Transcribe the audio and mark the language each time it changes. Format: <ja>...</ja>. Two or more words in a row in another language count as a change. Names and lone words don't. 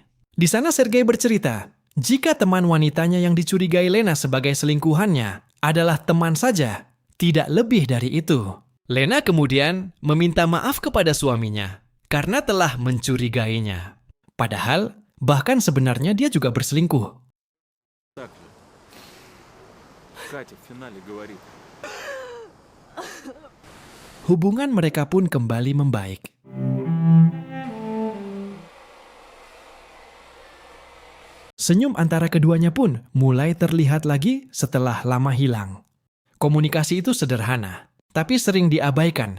<id>Di sana Sergei bercerita, jika teman wanitanya yang dicurigai Lena sebagai selingkuhannya adalah teman saja, tidak lebih dari itu. Lena kemudian meminta maaf kepada suaminya karena telah mencurigainya. Padahal, bahkan sebenarnya dia juga berselingkuh.</id> <ru>Так ли? Катя в финале говорит.</ru> <id>Hubungan mereka pun kembali membaik. Senyum antara keduanya pun mulai terlihat lagi setelah lama hilang. Komunikasi itu sederhana, tapi sering diabaikan.</id>